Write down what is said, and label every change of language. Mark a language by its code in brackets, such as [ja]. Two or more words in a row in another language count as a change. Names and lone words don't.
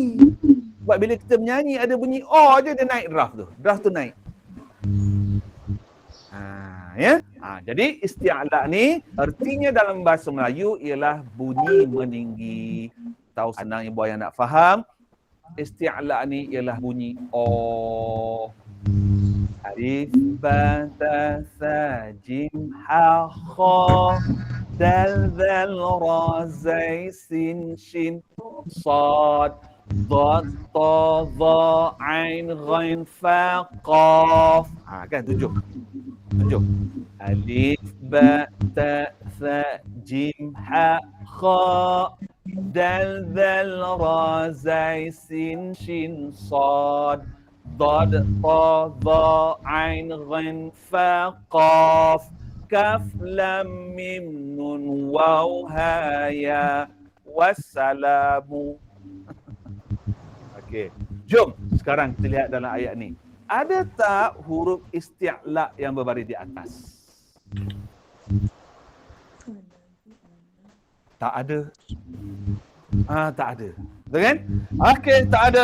[ms] Sebab bila kita menyanyi ada bunyi O je, dia naik draft tu. Draft tu naik. Ya. Jadi isti'la ni artinya dalam bahasa Melayu ialah bunyi meninggi. Tahu senang ibu ayah nak faham? Isti'la ni ialah bunyi oh. [ar] ألف با تا ثا جيم حا خا دال ذال را زاي سين شين صاد ضاد طا ظا عين غين فا قاف kan 7 ألف با تا ثا جيم حا خا دال ذال را زاي سين شين صاد ضاد طا ظا عين غين فا قاف كاف لام ميم نون واو ها يا والسلام. [ms] Okey. Jom sekarang kita lihat dalam ayat ni. Ada tak huruf isti'la yang berbaris di atas? Tak ada. Tak ada. Betul kan? Okey, tak ada.